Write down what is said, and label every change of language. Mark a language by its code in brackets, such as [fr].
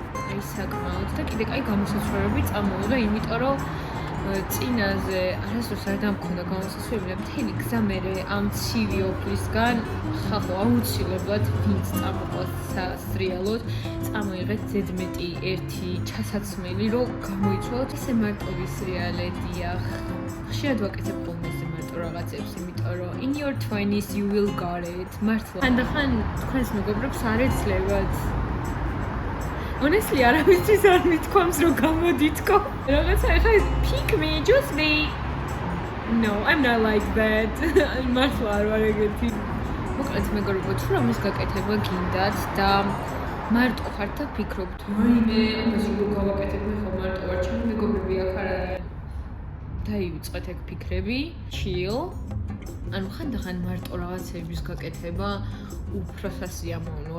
[ka] აი საკმაოდ და კიდე კაი გამოსაცვლელები წამოვიდა, იმიტომ რომ წინაზე არასდროს არ დამქონდა გამოსაცვლელი და მთელი გზა მე ამ ცივი ოფლისგან ხახო აუცილებლად ვინც წამოყავს სასრიალოდ წამოიღეთ ზედმეტი 1 ჩასაცმელი რომ გამოიცვალოთ. ესე მარტივი სრიალე დიახ. ხშირად ვაკეთებ ხოლმე ეს მარტო რაღაცებს, იმიტომ რომ [en] in your 20s you will got it. [ka] მართლა. ხანდახან თქვენს მეგობრებს არ ეცლებათ. Honestly, არავისთვის არ მithქვამს რომ გამოდითქო. რაღაცა ეხლა [en] pick me, just me. No, I'm not like that. [ka] მართლა არ ვარ ეგეთი. მოკლედ მეგობრებო, თუ რამის გაკეთება გინდათ და მარტო ხართ და ფიქრობთ, ვაიმე, ამაზე რო გავაკეთებ მე ხო მარტო ვარ, ჩემი მეგობრები აქ არ არიან. დაივიწყეთ ეგ ფიქრები, chill. ანუ ხანდახან მარტო რაღაცების გაკეთება უფრო სასიამოვნო.